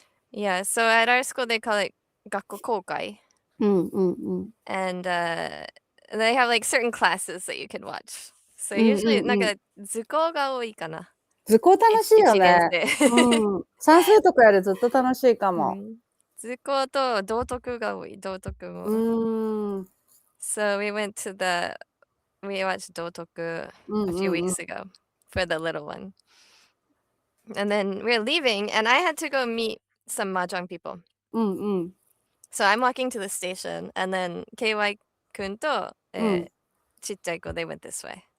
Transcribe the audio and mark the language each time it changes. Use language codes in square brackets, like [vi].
[en] Yeah, so at our school they call it 学校公開. And they have like certain classes that you can watch. So usually [ja] なんか図工が多いかな。図工楽しいよね。算数とかよりずっと楽しいかも。図工と道徳が多い。道徳も。 [en] So we watched 道徳 a few weeks ago for the little one. And then we're leaving and I had to go meet some mahjong people. So I'm walking to the station and then KY [ja] 君と、ちっちゃい子 [en] they went this way.